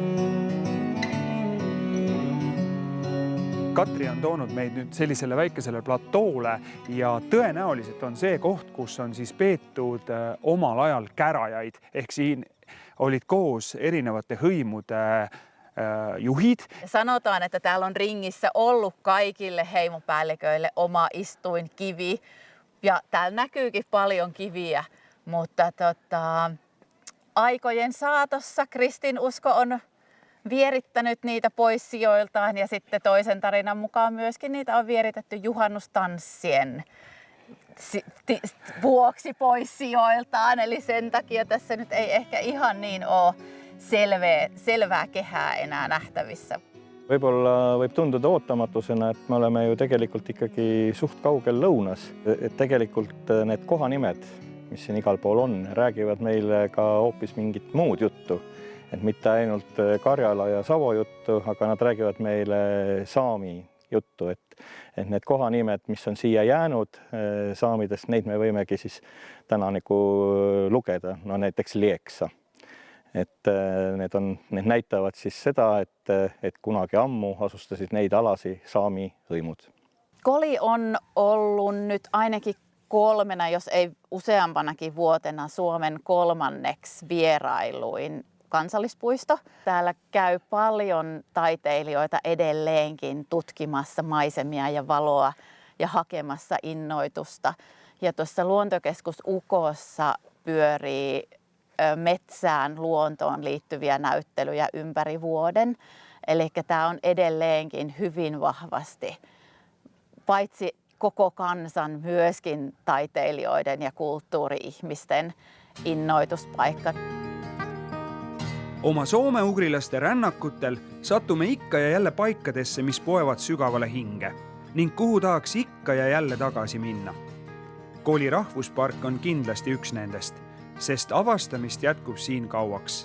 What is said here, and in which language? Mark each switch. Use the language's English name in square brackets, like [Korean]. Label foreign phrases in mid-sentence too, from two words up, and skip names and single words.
[Estonian] Katri on toonud meid nüüd sellisele väikesele platoole ja tõenäoliselt on see koht, kus on siis peetud omal ajal kärajaid. Ehk siin olid koos erinevate hõimude juhid. [Finnish] Sanotaan, että täällä on ringissä ollut kaikille heimopäälliköille oma istuinkivi. Ja täällä näkyykin paljon kiviä, mutta aikojen saatossa kristinusko on vierittänyt niitä pois sijoiltaan ja sitten toisen tarinan mukaan myöskin niitä on vieritetty juhannustanssien vuoksi pois sijoiltaan. Eli sen takia tässä nyt ei ehkä ihan niin ole selvää kehää enää nähtävissä. [Estonian] Võib-olla võib tunduda ootamatusena, et me oleme ju tegelikult ikkagi suht kaugel lõunas. Et tegelikult need kohanimed, mis siin igal pool on, räägivad meile ka hoopis mingit muud juttu. Et mitte ainult Karjala ja Savo juttu, aga nad räägivad meile saami juttu. Et need kohanimed, mis on siia jäänud saamidest, neid me võimegi siis täna nagu lugeda. No näiteks Lieksa. Et need näitavad siis seda, et kunagi ammu asustasid neid alasi saami hõimud. [Finnish] Koli on ollut nyt ainakin 3, jos ei useampanakin vuotena Suomen 3. vierailuin kansallispuisto. Täällä käy paljon taiteilijoita edelleenkin tutkimassa maisemia ja valoa ja hakemassa innoitusta. Ja tuossa luontokeskus Ukossa pyörii metsään, luontoon liittyviä näyttelyjä ympäri vuoden. Eli tämä on edelleenkin hyvin vahvasti paitsi koko kansan, myöskin taiteilijoiden ja kulttuuri-ihmisten innoituspaikka. [Estonian] Oma soome-ugrilaste rännakutel sattume ikka ja jälle paikadesse, mis poevad sügavale hinge ning kuhu tahaks ikka ja jälle tagasi minna. Koli rahvuspark on kindlasti üks nendest, sest avastamist jätkub siin kauaks.